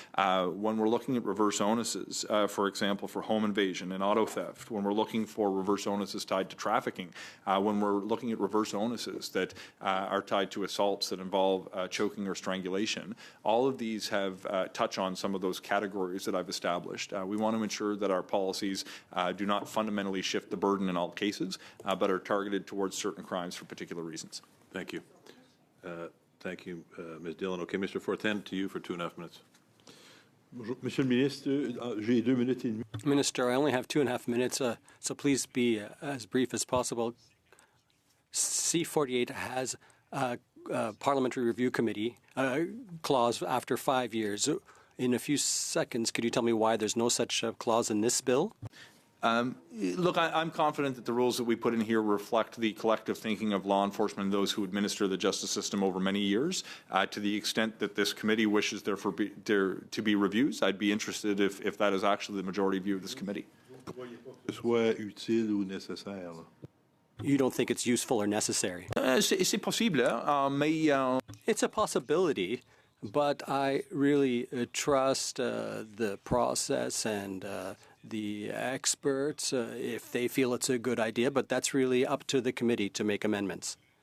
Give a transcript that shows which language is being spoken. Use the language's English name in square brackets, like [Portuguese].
[English] When we're looking at reverse onuses, for example, for home invasion and auto theft, when we're looking for reverse onuses tied to trafficking, when we're looking at reverse onuses that are tied to assaults that involve choking or strangulation, all of these have touch on some of those categories that I've established. We want to ensure that our policies do not fundamentally shift the burden in all cases, but are targeted towards certain crimes for particular reasons. Thank you. Thank you, Ms. Dillon. Okay, Mr. Fortin, to you for 2.5 minutes. [French] Monsieur le ministre, j'ai 2 minutes et demie. [English] Minister, I only have 2.5 minutes, so please be as brief as possible. C-48 has a parliamentary review committee clause after 5 years. In a few seconds, could you tell me why there's no such clause in this bill? Look, I'm confident that the rules that we put in here reflect the collective thinking of law enforcement and those who administer the justice system over many years. To the extent that this committee wishes there to be reviews, I'd be interested if that is actually the majority view of this committee. [French] Soit utile ou nécessaire. [English] You don't think it's useful or necessary? [French] C'est possible, mais [English] It's a possibility, but I really trust the process and the experts if they feel it's a good idea, but that's really up to the committee to make amendments.